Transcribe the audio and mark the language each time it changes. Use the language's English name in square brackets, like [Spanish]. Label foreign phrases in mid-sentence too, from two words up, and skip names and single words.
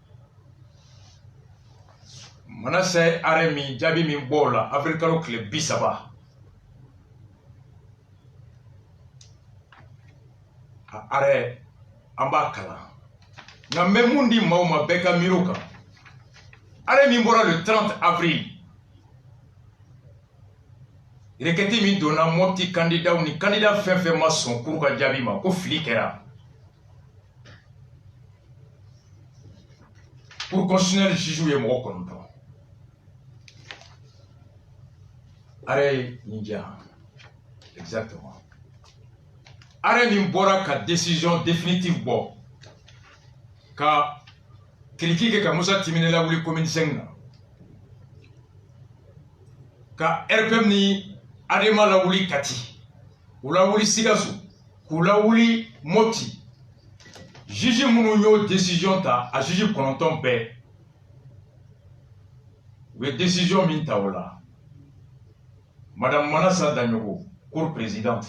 [Bambara] Manase arrêt min jaabi min bɔ o la avril kalo tile 30 a arrêt an b'a kalan nka n bɛ mun di maaw ma bɛɛ ka miiriw kan arrêt min bɔra le 30 avril requête min donna Mopti candidat ni candidat fɛn fɛn ma sɔn cour ka jaabi ma ko fili kɛra [French] cour constitutionnelle [Bambara] juge ye mɔgɔ 9 arrêt ninja exactement arrêt min bɔra ka [French] décision définitive [Bambara] bɔ ka kiriki kɛ ka Musa Timine lawuli commune 5 na ka RPM ni Adema lawuli Kati u lawuli Sikasso k'u lawuli Mopti juge minnu y'o décision ta a juge 9 bɛɛ u ye décision min ta o la Madame Manassa Danyogo, [French] cour présidente.